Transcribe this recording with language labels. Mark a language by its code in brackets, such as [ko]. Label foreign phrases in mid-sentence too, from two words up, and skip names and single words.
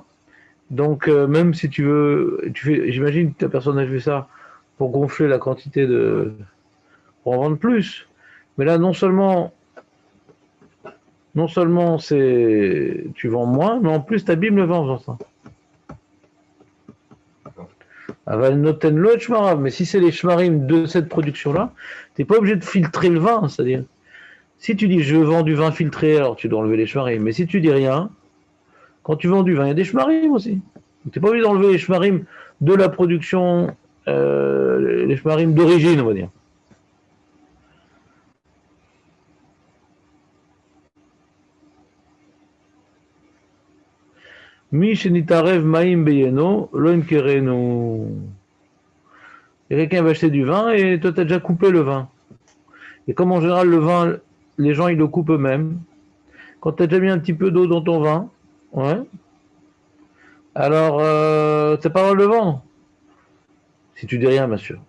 [fr] Donc, même si tu veux, j'imagine que ta personne a fait ça pour gonfler la quantité pour en vendre plus. Mais là, non seulement tu vends moins, mais en plus, tu abîmes le vin en faisant ça. [he] אבל נותן לו את שמריו. [fr] Mais si c'est les shmarim de cette production-là, tu n'es pas obligé de filtrer le vin. C'est-à-dire, si tu dis je vends du vin filtré, alors tu dois enlever les shmarim. Mais si tu dis rien, quand tu vends du vin, il y a des shmarim aussi. Tu n'es pas obligé d'enlever les shmarim de la production, les shmarim d'origine, on va dire. [he] מי שנתערב מים ביינו, לא ימכרנו. [fr] Et quelqu'un va acheter du vin et toi tu as déjà coupé le vin. Et comme en général le vin, les gens ils le coupent eux-mêmes. Quand tu as déjà mis un petit peu d'eau dans ton vin, ouais, alors c'est pas mal de vendre. Si tu dis rien, bien sûr.